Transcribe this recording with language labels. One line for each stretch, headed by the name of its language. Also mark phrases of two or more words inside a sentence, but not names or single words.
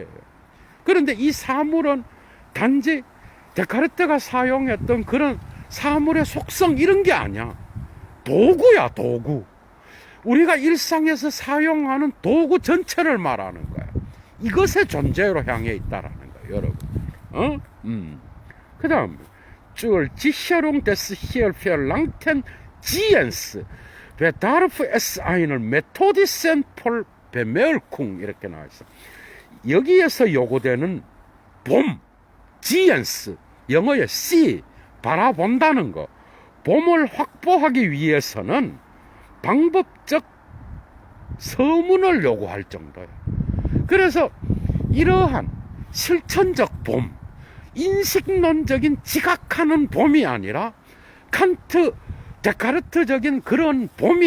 Korean: 그런데 이 사물은 단지 데카르트가 사용했던 그런 사물의 속성 이런 게 아니야. 도구야, 도구. 우리가 일상에서 사용하는 도구 전체를 말하는 거야. 이것의 존재로 향해 있다라는 거예요, 여러분.
German: 그 다음에 zur Sicherung des hier verlangten Ziehens bedarf es einer methodischen Bemerkung
Korean: 이렇게 나와 있어. 여기에서 요구되는 봄, Ziehens, 영어의 see, 바라본다는 거, 봄을 확보하기 위해서는 방법적 서문을 요구할 정도야. 그래서 이러한 실천적 봄, 인식론적인 지각하는 봄이 아니라 칸트, 데카르트적인 그런 봄이